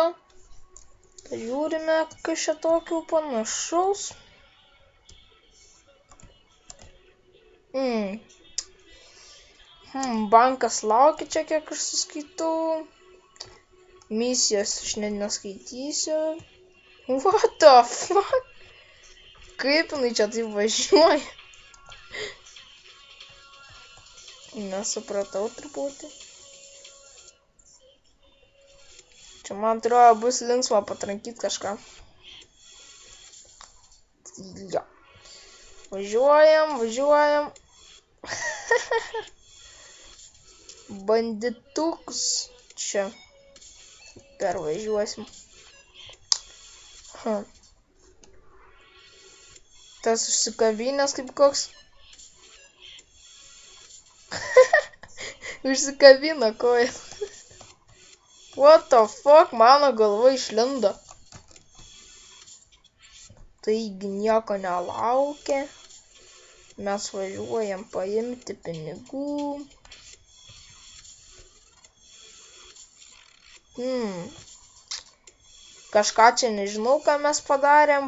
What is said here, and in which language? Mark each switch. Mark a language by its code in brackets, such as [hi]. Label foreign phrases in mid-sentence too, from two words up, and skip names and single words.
[lt] Pažiūrime, kas čia tokių panašaus. Bankas laukia čia, kiek aš suskaitau. Misijos aš net neskaitysiu. [en] What the fuck? [lt] Kaip jinai čia taip važiuoja? Nesupratau truputį. Čia man atrodo bus linksma patrankyti kažką. Jo. Važiuojam. Bandituks. Čia. Pervažiuosim. Tas užsikabinęs kaip koks. Užsikabino kojas. [en] What the fuck, [lt] mano galva išlindo. Taigi nieko nelaukia. Mes važiuojam paimti pinigų. Kažką čia nežinau, ką mes padarėm.